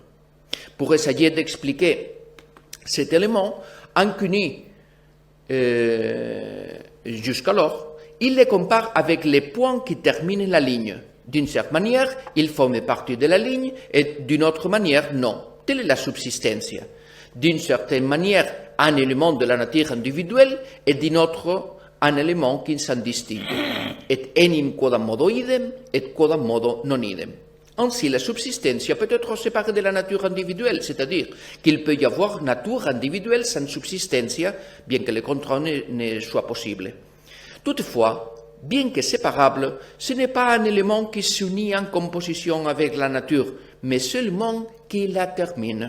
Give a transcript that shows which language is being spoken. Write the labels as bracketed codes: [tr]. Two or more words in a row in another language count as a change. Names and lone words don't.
[fr] Pour essayer d'expliquer cet élément, inconnu jusqu'alors, il les compare avec les points qui terminent la ligne. D'une certaine manière, ils forment partie de la ligne et d'une autre manière, non. Telle est la subsistencia. D'une certaine manière, un élément de la nature individuelle et d'une autre, un élément qui s'en distingue. [la] Et enim quodam modo idem et quodam modo non idem. [fr] Ainsi, la subsistencia peut être séparée de la nature individuelle, c'est-à-dire qu'il peut y avoir nature individuelle sans subsistencia, bien que le contraire ne soit possible. Toutefois, bien que séparable, ce n'est pas un élément qui s'unit en composition avec la nature, mais seulement qui la termine.